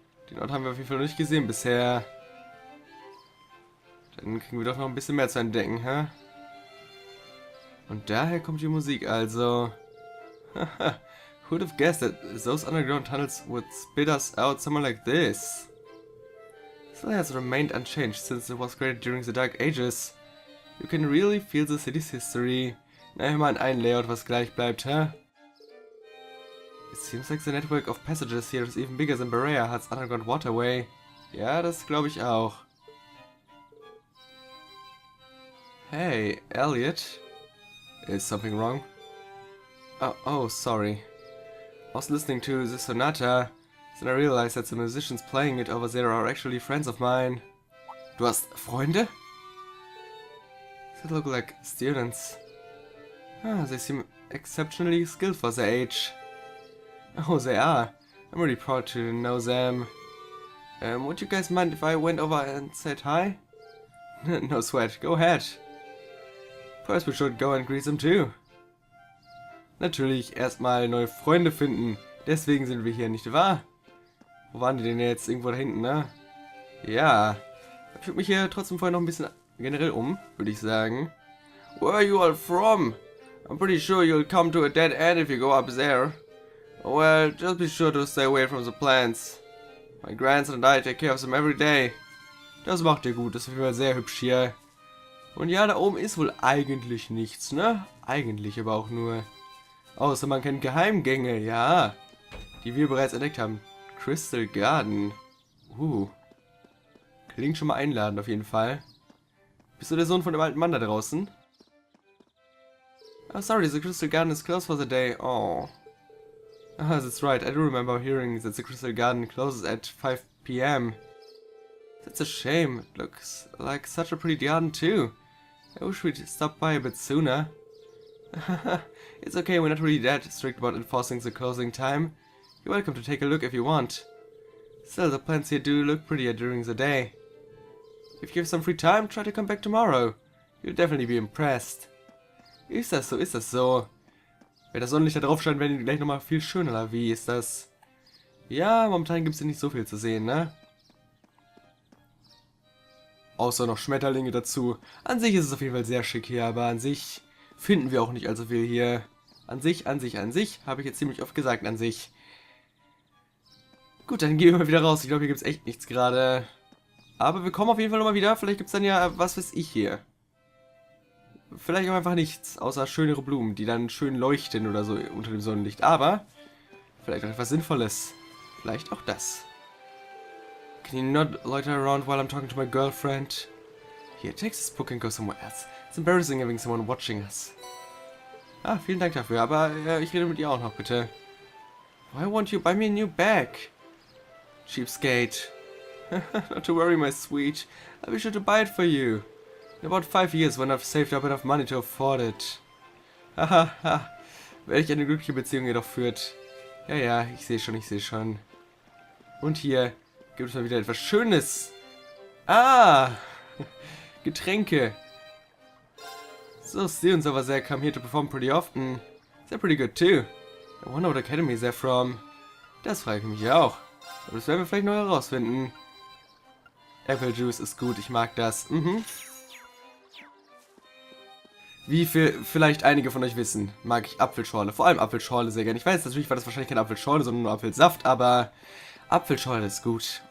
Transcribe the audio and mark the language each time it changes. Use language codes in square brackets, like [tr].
[de] Den Ort haben wir auf jeden Fall noch nicht gesehen bisher. Dann kriegen wir doch noch ein bisschen mehr zu entdecken, hä? Und daher kommt die Musik also. [en] Haha, who'd have guessed that those underground tunnels would spit us out somewhere like this? Still has remained unchanged since it was created during the Dark Ages. You can really feel the city's history. [de] Na, immerhin ein Layout, was gleich bleibt, hä? [en] It seems like the network of passages here is even bigger than Berea Hut's underground waterway. [de] Ja, das glaube ich auch. [en] Hey, Elliot. Is something wrong? Oh, sorry. I was listening to the sonata, then I realized that the musicians playing it over there are actually friends of mine. [de] Du hast Freunde? [en] They look like students. They seem exceptionally skilled for their age. Oh, they are. I'm really proud to know them. Would you guys mind if I went over and said hi? No sweat, go ahead. First we should go and greet them too. [de] Natürlich erstmal neue Freunde finden. Deswegen sind wir hier, nicht wahr? Wo waren die denn jetzt? Irgendwo da hinten, ne? Ja. Ich gucke mich hier trotzdem vorher noch ein bisschen generell um, würde ich sagen. [en] Where are you all from? I'm pretty sure you'll come to a dead end if you go up there. Well, just be sure to stay away from the plants. My grandson and I take care of them every day. [de] Das macht ihr gut, das ist auf jeden Fall sehr hübsch hier. Und ja, da oben ist wohl eigentlich nichts, ne? Eigentlich aber auch nur. Außer man kennt Geheimgänge, ja. Die wir bereits entdeckt haben. [en] Crystal Garden. [de] Klingt schon mal einladend auf jeden Fall. Bist du der Sohn von dem alten Mann da draußen? [en] Oh, sorry, the Crystal Garden is closed for the day. Oh. Ah, that's right, I do remember hearing that the Crystal Garden closes at 5 p.m. That's a shame. It looks like such a pretty garden too. I wish we'd stop by a bit sooner. It's okay, we're not really that strict about enforcing the closing time. You're welcome to take a look if you want. Still, the plants here do look prettier during the day. If you have some free time, try to come back tomorrow. You'll definitely be impressed. [de] Ist das so, ist das so? Wenn das Sonnenlicht da drauf scheint, werden die gleich nochmal viel schöner, oder wie ist das? Ja, momentan gibt es hier nicht so viel zu sehen, ne? Außer noch Schmetterlinge dazu. An sich ist es auf jeden Fall sehr schick hier, aber an sich finden wir auch nicht allzu viel hier. An sich, habe ich jetzt ziemlich oft gesagt, an sich. Gut, dann gehen wir mal wieder raus. Ich glaube, hier gibt es echt nichts gerade. Aber wir kommen auf jeden Fall nochmal wieder. Vielleicht gibt es dann ja, was weiß ich hier. Vielleicht auch einfach nichts, außer schönere Blumen, die dann schön leuchten oder so unter dem Sonnenlicht. Aber vielleicht auch etwas Sinnvolles. Vielleicht auch das. [en] Can you not loiter around while I'm talking to my girlfriend? Here, take this book and go somewhere else. It's embarrassing having someone watching us. [de] Ah, vielen Dank dafür, aber ich rede mit ihr auch noch, bitte. [en] Why won't you buy me a new bag? Cheapskate. Not to worry, my sweet. I'll be sure to buy it for you. In about 5 years, when I've saved up enough money to afford it. Hahaha. [de] Welch eine glückliche Beziehung jedoch führt. Ja, ich sehe schon. Und hier gibt es mal wieder etwas Schönes. Ah! Getränke. [en] So, students over there come here to perform pretty often. They're pretty good too. I wonder what academy they're from. [de] Das frage ich mich auch. Aber das werden wir vielleicht noch herausfinden. Apple Juice ist gut, ich mag das. Wie vielleicht einige von euch wissen, mag ich Apfelschorle. Vor allem Apfelschorle sehr gerne. Ich weiß, natürlich war das wahrscheinlich kein Apfelschorle, sondern nur Apfelsaft, aber Apfelschorle ist gut.